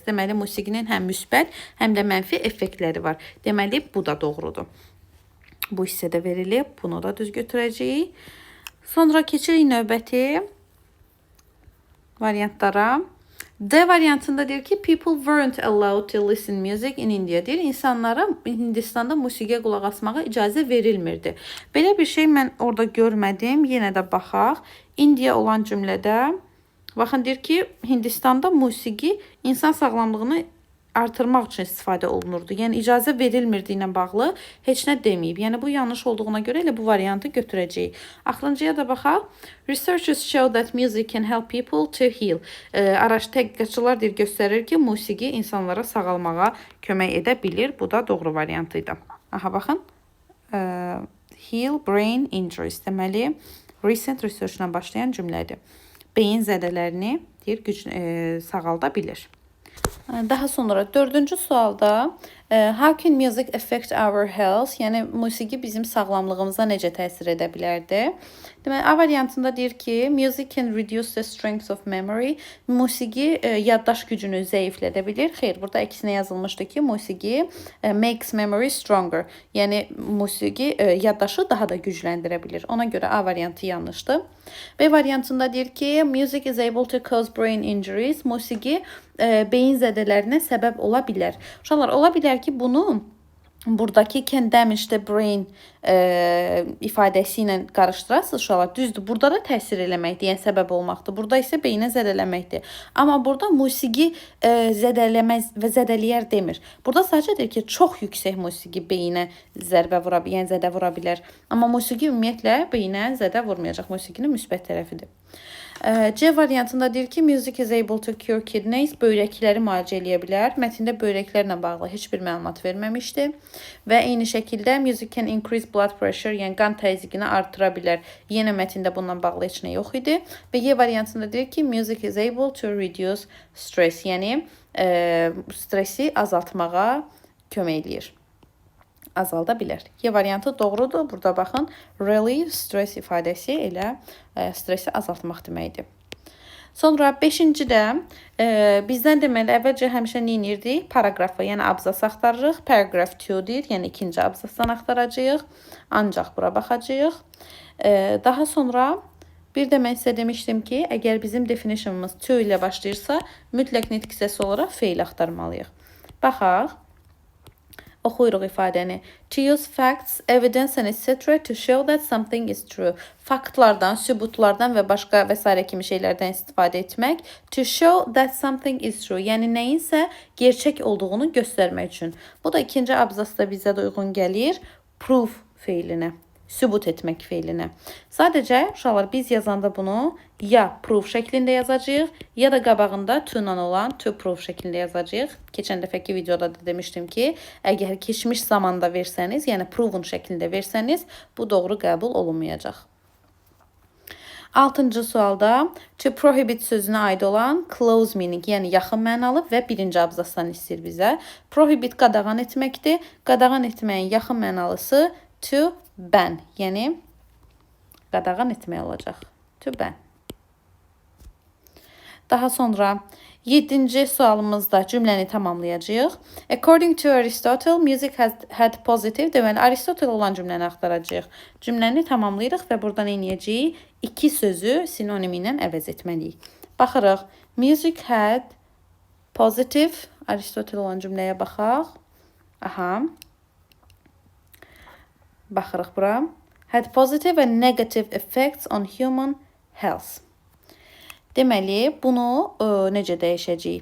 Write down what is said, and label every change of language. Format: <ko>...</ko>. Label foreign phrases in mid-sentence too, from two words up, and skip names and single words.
<az>Deməli, musiqinin həm müsbət, həm də mənfi effektləri var. Deməli, bu da doğrudur. Bu hissədə verilib. Bunu da düz götürəcəyik. Sonra keçirik növbəti variantlara. D variantında deyir ki,</az> <en>people weren't allowed to listen music in India.</en> <az>Deyir, insanlara Hindistanda musiqiyə qulaq asmağa icazə verilmirdi. Belə bir şey mən orada görmədim. Yenə də baxaq. India olan cümlədə, baxın, deyir ki, Hindistanda musiqi insan sağlamlığını artırmaq üçün istifadə olunurdu. Yəni, icazə verilmirdi ilə bağlı heç nə deməyib. Yəni, bu yanlış olduğuna görə elə bu variantı götürəcəyik. Axırıncıya da baxaq.</az> <en>Researchers show that music can help people to heal.</en> <az>Tədqiqatçılar göstərir ki, musiqi insanlara sağalmağa kömək edə bilir. Bu da doğru variantıydı. Aha, baxın.</az> <en>Heal brain injuries.</en> <az>Deməli,</az> <en>recent research</en> <az>ilə başlayan cümlədir. Beyin zədələrini sağalda bilir. Daha sonra dördüncü sualda</az> <en>how can music affect our health?</en> <az>Yəni, musiqi bizim sağlamlığımıza necə təsir edə bilərdi? Deməli, A variantında deyir ki,</az> <en>music can reduce the strength of memory.</en> <az>Musiqi yaddaş gücünü zəiflədə bilir. Xeyr, burada əksinə yazılmışdı ki, musiqi</az> <en>makes memory stronger.</en> <az>Yəni, musiqi yaddaşı daha da gücləndirə bilir. Ona görə A variantı yanlışdır. B variantında deyir ki,</az> <en>music is able to cause brain injuries.</en> <az>Musiqi beyin zədələrinə səbəb ola bilər. Uşaqlar, ola bilər ki, bunu buradakı</az> <en>can damage the brain</en> <az>ifadəsi ilə qarışdırasınız uşaqlar. Düzdür, burada da təsir eləməkdir, yəni səbəb olmaqdır. Burada isə beyinə zədələməkdir. Amma burada musiqi zədələməz və zədələyər demir. Burada sadəcə deyir ki, çox yüksək musiqi beyinə zərbə vura bilər, yəni zədə vura bilər. Amma musiqi ümumiyyətlə beyinə zədə vurmayacaq. Musiqinin müsbət tərəfidir. C variantında deyir ki,</az> <en>music is able to cure kidneys,</en> <az>böyrəkləri müalicə eləyə bilər. Mətndə böyrəklərlə bağlı heç bir məlumat verməmişdi. Və eyni şəkildə</az> <en>music can increase blood pressure,</en> <az>yəni qan təzyiqini artıra bilər. Yenə mətndə bununla bağlı heç nə yox idi. Və Y variantında deyir ki,</az> <en>music is able to reduce stress,</en> <az>yəni stresi azaltmağa kömək eləyir. Azalda bilər. Y variantı doğrudur. Burada baxın,</az> <en>relieve stress</en> <az>ifadəsi elə stresi azaltmaq deməkdir. Sonra 5-ci də bizdən deməli əvvəlcə həmişə nə edirdik? Paraqrafı, yəni abzas axtarırıq. Paragraph 2 deyir, yəni ikinci abzasdan axtaracağıq. Ancaq bura baxacağıq. Daha sonra bir də mən sizə demişdim ki, əgər bizim definitionımız to ilə başlayırsa, mütləq nitq hissəsi olaraq feil axtarmalıyıq. Baxaq. Oxuyuruq ifadəni.</az> <en>To use facts, evidence and etc. to show that something is true.</en> <az>Faktlardan, sübutlardan və başqa və s. kimi şeylərdən istifadə etmək.</az> <en>To show that something is true.</en> <az>Yəni nəyinsə gerçək olduğunu göstərmək üçün. Bu da ikinci abzasda bizə də uyğun gəlir. Proof feilinə. Sübut etmək feilinə. Sadəcə uşaqlar biz yazanda bunu ya proof şəklində yazacağıq, ya da qabağında to ilə olan</az> <en>to proof</en> <az>şəklində yazacağıq. Keçən dəfəki videoda da demişdim ki, əgər keçmiş zamanda versəniz, yəni proven şəklində versəniz, bu doğru qəbul olunmayacaq. 6-cı sualda</az> <en>to prohibit</en> <az>sözünə aid olan</az> <en>close meaning,</en> <az>yəni yaxın mənalı və birinci abzasdan istəyir bizə. Prohibit qadağan etməkdir. Qadağan etməyin yaxın mənalısı</az> <en>to ban,</en> <az>yəni qadağan etmək olacaq.</az> <en>To ban.</en> <az>Daha sonra 7-ci sualımızda cümləni tamamlayacağıq.</az> <en>According to Aristotle, music had positive.</en> <az>Deməli, Aristotle olan cümləni axtaracağıq. Cümləni tamamlayırıq və burada nə edəcəyik? İki sözü sinonimi ilə əvəz etməliyik. Baxırıq.</az> <en>Music had positive.</en> <az>Aristotle olan cümləyə baxaq. Aha. Baxırıq bura.</az> <en>Had positive and negative effects on human health.</en> <az>Deməli, bunu necə dəyişəcəyik?</az>